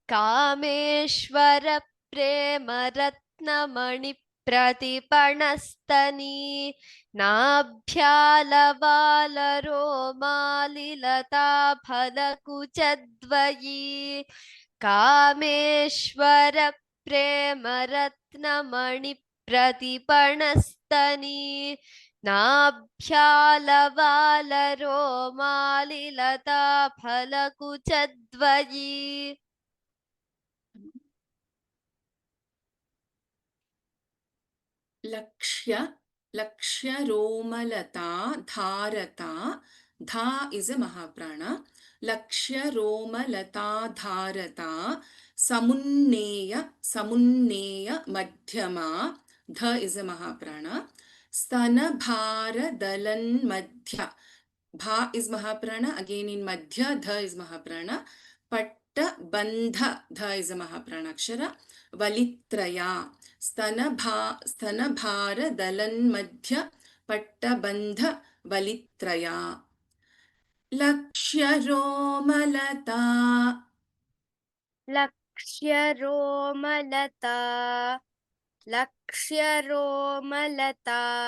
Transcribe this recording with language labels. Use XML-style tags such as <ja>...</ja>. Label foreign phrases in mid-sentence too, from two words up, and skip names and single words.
<sa>कामेश्वर प्रेम रत्नमणि प्रतिपणस्तनी नाभ्यालवालरोमालिलता फलकुचद्वयी कामेश्वर प्रेम रत्नमणि प्रतिपणस्तनी नाभ्यालवालरोमालिलता फलकुचद्वयी लक्ष्य रोमलता धारता.</sa> <en>Dha is a Mahaprana.</en> <sa>लक्ष्य रोमलता धारता समुन्नेय मध्यमा.</sa> <en>Dha is a Mahaprana.</en> <sa>स्तन भार दलन् मध्य.</sa> <en>Bha is Mahaprana. Again in Madhya, Dha is Mahaprana.</en> <sa>पट्ट बन्ध.</sa> <en>Dha is a</en> <sa>महाप्राण अक्षर. Valittraya. स्तनभार दलन्मध्य पट्टबन्ध वलित्रया. लक्ष्यरोमलता लक्ष्यरोमलता लक्ष्यरोमलता</sa>